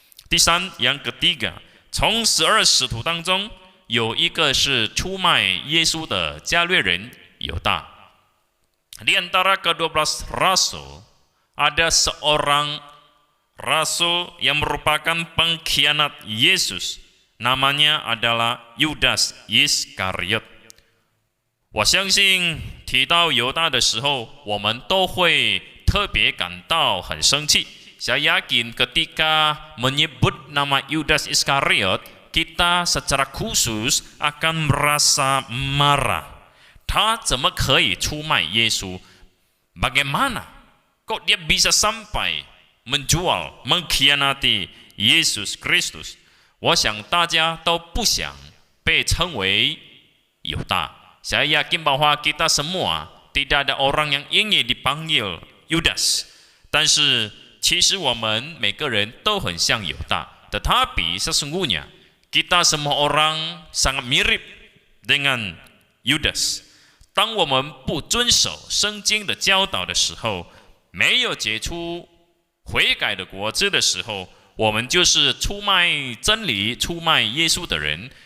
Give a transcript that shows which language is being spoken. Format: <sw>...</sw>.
<zh>第三，</zh> <id>yang ketiga，</id> <zh>从12使徒当中有一个是出卖耶稣的加略人犹大。</zh> <id>Di antara ke-12 rasul, ada seorang rasul yang merupakan pengkhianat Yesus. Namanya adalah Yudas Iskariot。</id> <zh>我相信提到犹大的时候，我们都会特别感到很生气。</zh> <id>Saya yakin ketika menyebut nama Yudas Iskariot, kita secara khusus akan merasa marah。</id> <zh>他怎么可以出卖耶稣？</zh> <id>Bagaimana kok dia bisa sampai menjual, mengkhianati Yesus Kristus？</id> <zh>我想大家都不想被称为犹大。</zh> <id>Saya yakin bahwa kita semua tidak ada orang yang ingin dipanggil Yudas，</id> <zh>但是其实我们每个人都很像犹大。</zh> <id>Tetapi sesungguhnya kita semua orang sangat mirip dengan Yudas。</id> <zh>当我们不遵守圣经的教导的时候，没有结出悔改的果子的时候，我们就是出卖真理、出卖耶稣的人。</zh>